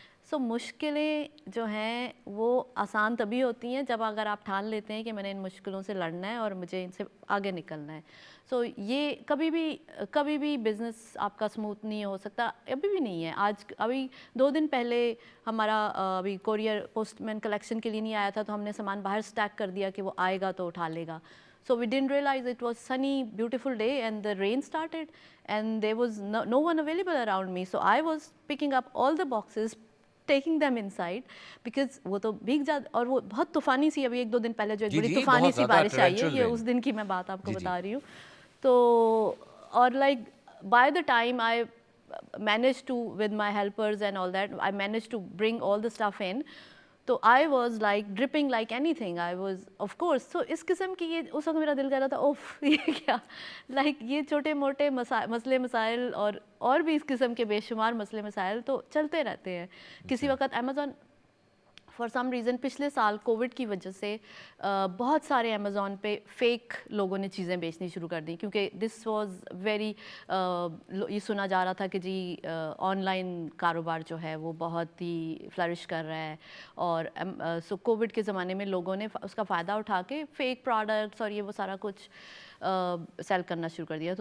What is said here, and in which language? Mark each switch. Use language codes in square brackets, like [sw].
[hi] सो मुश्किलें जो हैं वो आसान तभी होती हैं जब अगर आप ठान लेते हैं कि मैंने इन मुश्किलों से लड़ना है और मुझे इनसे आगे निकलना है। सो ये कभी भी बिज़नेस आपका स्मूथ नहीं हो सकता, अभी भी नहीं है। अभी 2 दिन पहले हमारा अभी कोरियर पोस्टमैन कलेक्शन के लिए नहीं आया था, तो हमने सामान बाहर स्टैक कर दिया कि वो आएगा तो उठा लेगा। [en] So we didn't realize it was sunny, beautiful day, and the rain started, and there was no one available around me. So I was picking up all the boxes, taking them inside, because [hi] वो तो भीग जाते, और वो बहुत तूफानी सी, अभी 1-2 दिन पहले जो एक बड़ी तूफानी सी बारिश आई है, ये उस दिन की मैं बात आपको बता रही हूँ। तो और [en] like by the time I managed to, with my helpers and all that, I managed to bring all the stuff in. तो I was like dripping like anything. I was of course. [hi] So इस किस्म की ये उस वक्त मेरा दिल कर रहा था ओफ ये क्या, like ये छोटे मोटे मसले मसाइल और भी इस किस्म के बेशुमार मसले मसाइल तो चलते रहते हैं। किसी वक्त अमेज़ॉन फॉर सम रीज़न पिछले साल कोविड की वजह से बहुत सारे अमेज़ॉन पे फेक लोगों ने चीज़ें बेचनी शुरू कर दी, क्योंकि [en] this was very [hi] ये सुना जा रहा था कि जी ऑनलाइन कारोबार जो है वो बहुत ही फ्लरिश कर रहा है, और सो कोविड के ज़माने में लोगों ने उसका फ़ायदा उठा के फेक प्रोडक्ट्स और ये वो सारा कुछ सेल करना शुरू कर दिया।